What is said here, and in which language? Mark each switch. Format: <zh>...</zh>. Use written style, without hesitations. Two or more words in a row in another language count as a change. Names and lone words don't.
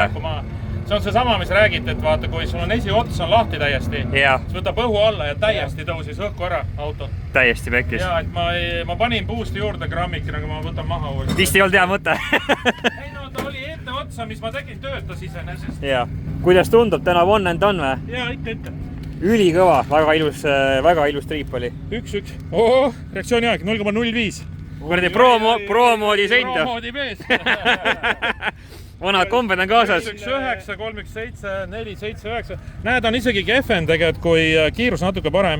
<et>See on see sama, mis räägite, et vaata, kui sul on esiots on lahti täiesti, siis võtab õhu alla ja täiesti tõusis õhku ära auto. Täiesti pekkis. Jaa, et ma panin boost'i juurde grammikina, aga ma võtan maha uuesti. Vist ei olnud hea mõte. Ei no, ta oli ette otsa, mis ma tegin, töötas iseenesest. Jaa. Kuidas tundub täna</et> <en>one and done</en> <et>või? Jaa, ikka. Ülikõva, väga ilus triip oli. 1-1. Oo, reaktsiooni aeg 0,05. Kuradi pro-moodi sõitu. Pro-moodi mees. Vanad kombed on kaasas. 3-1-9, 3-1-7, 4-7-9. Näed, on isegi kehven tegelikult, kui kiirus natuke parem.</et>